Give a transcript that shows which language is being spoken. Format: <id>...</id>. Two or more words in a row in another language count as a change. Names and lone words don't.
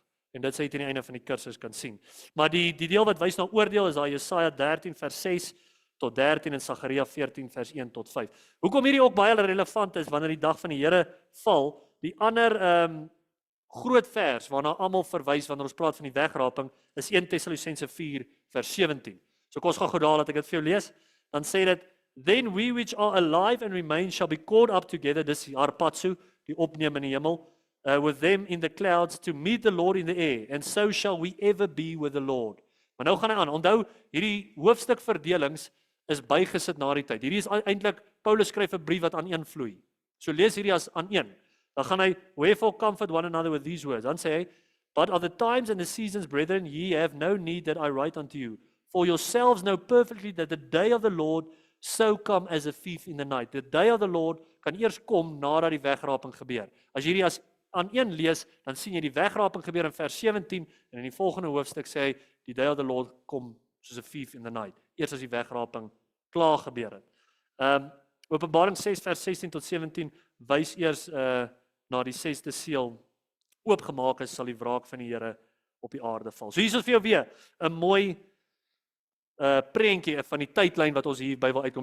<af>En dit sê jy teen die einde van die kursus kan sien. Maar die deel wat wys na oordeel is daar Jesaja 13 vers 6 tot 13 en Sagaria 14 vers 1 tot 5. Hoekom hierdie ook baie relevant is wanneer die dag van die Here val, die ander groot vers waarna almal verwys wanneer ons praat van die wegraping is 1 Tessalonisense 4 vers 17. So kom ons gaan gou daar laat ek dit vir jou lees. Dan sê dit,</af> <en>then we which are alive and remain shall be caught up together,</en> <af>dis harpatsu, die opneem in die hemel,</af> <en>with them in the clouds to meet the Lord in the air, and so shall we ever be with the Lord.</en> <af>Maar nou gaan hy aan, onthou, hierdie hoofstuk verdelings is bygesit na die tyd. Hierdie is eintlik, Paulus skryf 'n brief wat aan een vloei. So lees hierdie as aan een. Dan gaan hy,</af> <en>wherefore comfort one another with these words.</en> <af>Dan sê hy,</af> <en>but of the times and the seasons, brethren, ye have no need that I write unto you. For yourselves know perfectly that the day of the Lord so come as a thief in the night. The day of the Lord</en> <af>kan eers kom nadat die wegraping gebeur. As hierdie as aan een lees, dan sien jy die wegraping gebeur in vers 17 en in die volgende hoofstuk sê hy die</af> <en>day of the Lord</en> <af>kom soos 'n</af> <en>thief in the night.</en> <af>Eers as die wegraping klaar gebeur het. Openbaring 6 vers 16 tot 17 wys eers na die 6de seël oopgemaak is, sal die wraak van die Here op die aarde val. So hier is vir jou weer 'n mooi prentjie van die tydlyn wat ons hierby wil uitkom.</af>